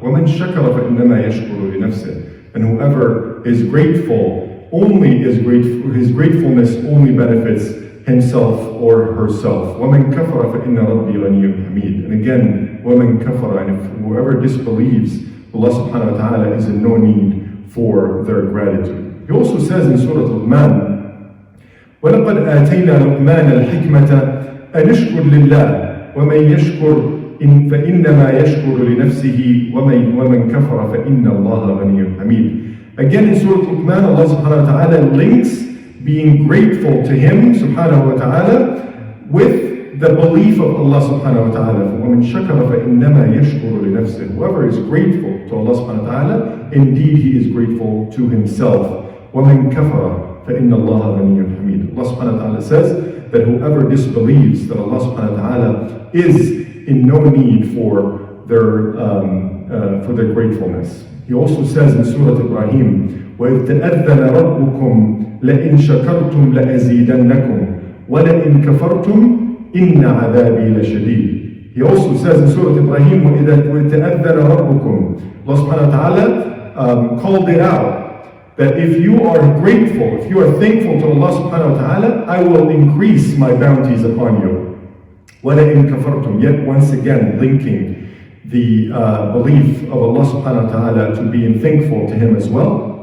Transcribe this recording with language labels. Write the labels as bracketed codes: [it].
[ar] وَمَنْ شَكَرَ فَإِنَّمَا يَشْكُرُ لِنَفْسِهِ, [en] and whoever is grateful, his gratefulness only benefits himself or herself. [ar] وَمَنْ كَفَرَ فَإِنَّ رَبِّي غَنِيٌّ حَمِيدٌ, [en] and again, [ar] وَمَنْ كَفَرَ, [en] and if whoever disbelieves, Allah subhanahu wa ta'ala is in no need for their gratitude. He also says in Surah Luqman, [ar] وَلَقَدْ آتَيْنَا لُقْمَانَ الْحِكْمَةَ أَنِ اشْكُرْ لِلَّهِ وَمَنْ يَشْكُرْ فَإِنَّمَا يَشْكُرُ لِنَفْسِهِ وَمَنْ كَفَرَ فَإِنَّ اللَّهَ غَنِيٌّ حَمِيدٌ. [en] Again in Surah Luqman, Allah subhanahu wa ta'ala links being grateful to him subhanahu wa ta'ala with the belief of Allah subhanahu wa ta'ala. [ar] وَمَنْ شَكَرَ فَإِنَّمَا يَشْكُرُ لِنَفْسِهِ, [en] whoever is grateful to Allah subhanahu wa ta'ala, indeed he is grateful to himself. [ar] وَمَنْ كَفَرَ فَإِنَّ اللَّهَ غَنِيٌّ حَمِيدٌ. [en] Allah subhanahu wa ta'ala says that whoever disbelieves that Allah subhanahu wa ta'ala is in no need for their gratefulness. He also says in Surah Braheem, [ar] وَإِذْ تَأَذَّنَ رَبُّكُمْ لَإِنْ شَكَرْتُمْ لَأَزِيدَنَّكُمْ وَلَإِنْ كَفَرْتُمْ إِنَّ عَذَابِي لَشَدِيدٌ. [en] He also says in Surah Ibrahim, [ar] وَإِذْ تَأَذَّنَ رَبُّكُمْ, [en] Allah subhanahu wa ta'ala called it out, that if you are grateful, if you are thankful to Allah subhanahu wa ta'ala, I will increase my bounties upon you. [ar] وَلَئِنْ كَفَرْتُمْ, [en] yet once again linking the belief of Allah subhanahu wa ta'ala to being thankful to him as well.